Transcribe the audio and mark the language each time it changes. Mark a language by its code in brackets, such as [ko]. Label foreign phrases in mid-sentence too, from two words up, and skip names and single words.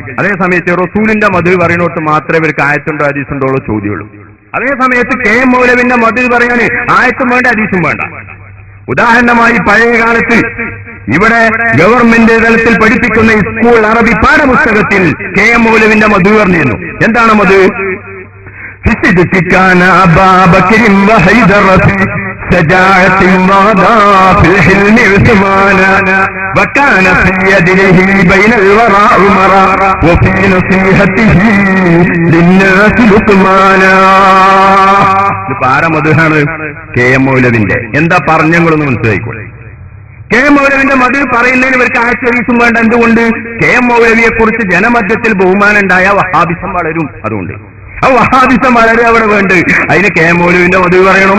[ml] അതേ സമയത്ത് റസൂലിന്റെ മധു പറയുന്നോട്ട് മാത്രമേ ഇവർക്ക് ആയത്തുണ്ടോ ഹദീസുണ്ടോ ഉള്ള ചോദ്യമുള്ളൂ. അതേ സമയത്ത് കെ എം മൗലവിന്റെ മധു പറയാൻ ആയത്തും വേണ്ട ഹദീസും വേണ്ട. ഉദാഹരണമായി പഴയ കാലത്ത് ഇവിടെ ഗവൺമെന്റ് തലത്തിൽ പഠിപ്പിക്കുന്ന സ്കൂൾ അറബി പാഠപുസ്തകത്തിൽ കെ എം മൗലവിന്റെ മധു പറഞ്ഞിരുന്നു. എന്താണ് മധു? [ar] شجاعة وغدا في الحلم عثمانا وكان في يده بين الورى عمرا وفي نصيحته للناس لقمانا. [ml] പാരമധുഹാണ് കെ എം മൗലവിന്റെ. എന്താ പറഞ്ഞങ്ങളൊന്ന് മനസ്സിലായിക്കോളെ. കെ എം മൗലവിന്റെ മധു പറയുന്നതിന് ഇവർക്ക് ആശ്ചര്യം വേണ്ട. എന്തുകൊണ്ട്? കെ എം മൗലവിയെ കുറിച്ച് ജനമധ്യത്തിൽ ബഹുമാനം ഉണ്ടായ വഹാബിസം വളരും. അതുകൊണ്ട് ആ വഹാബിസം വളരെ അവിടെ വേണ്ട. അതിന് കെ എം മൗലവിന്റെ മധു പറയണം.